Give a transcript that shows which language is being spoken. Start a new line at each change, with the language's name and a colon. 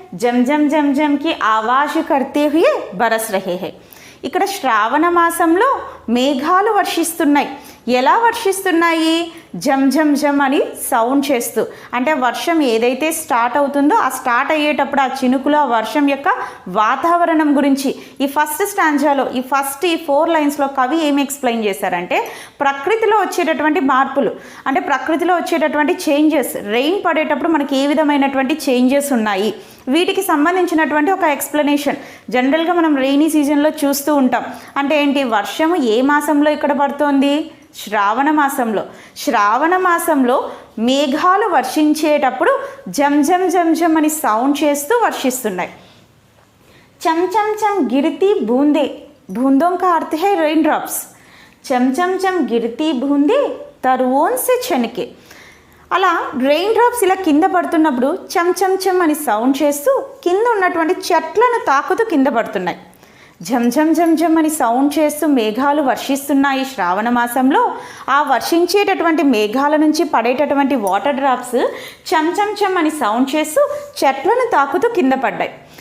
Hindi: जम जम जम जम की आवाज करते हुए बरस रहे हैं.
Telugu: ఇక్కడ శ్రావణ మాసంలో మేఘాలు వర్షిస్తున్నాయి. ఎలా వర్షిస్తున్నాయి? జం జం జం అని సౌండ్ చేస్తూ. అంటే వర్షం ఏదైతే స్టార్ట్ అవుతుందో ఆ స్టార్ట్ అయ్యేటప్పుడు ఆ చినుకులు ఆ వర్షం యొక్క వాతావరణం గురించి ఈ ఫస్ట్ స్టాంజాలో ఈ 4 లైన్స్లో కవి ఏమి ఎక్స్ప్లెయిన్ చేశారంటే ప్రకృతిలో వచ్చేటటువంటి మార్పులు అంటే ప్రకృతిలో వచ్చేటటువంటి చేంజెస్, రెయిన్ పడేటప్పుడు మనకి ఏ విధమైనటువంటి చేంజెస్ ఉన్నాయి వీటికి సంబంధించినటువంటి ఒక ఎక్స్ప్లెనేషన్. జనరల్గా మనం రెయినీ సీజన్లో చూస్తూ ఉంటాం. అంటే ఏంటి? వర్షము ఏ మాసంలో ఇక్కడ పడుతోంది? శ్రావణ మాసంలో. శ్రావణ మాసంలో మేఘాలు వర్షించేటప్పుడు జం జం జం జం అని సౌండ్ చేస్తూ వర్షిస్తున్నాయి.
Hindi: చం చం చం గిరితి బూందే. బూందోं का अर्थ है रेन ड्रॉप्स. चम चम चम गिरती बूंदे तरवों से छनके.
Telugu: అలా రెయిన్ డ్రాప్స్ ఇలా కింద పడుతున్నప్పుడు చమ్ చమ్ చమ్ అని సౌండ్ చేస్తూ కింద ఉన్నటువంటి చెట్లను తాకుతూ కింద పడుతున్నాయి. ఝమ్ ఝమ్ ఝమ్ ఝమ్ అని సౌండ్ చేస్తూ మేఘాలు వర్షిస్తున్నాయి శ్రావణ మాసంలో. ఆ వర్షించేటటువంటి మేఘాల నుంచి పడేటటువంటి వాటర్ డ్రాప్స్ చమ్ చమ్ చమ్ అని సౌండ్ చేస్తూ చెట్లను తాకుతూ కింద పడ్డాయి.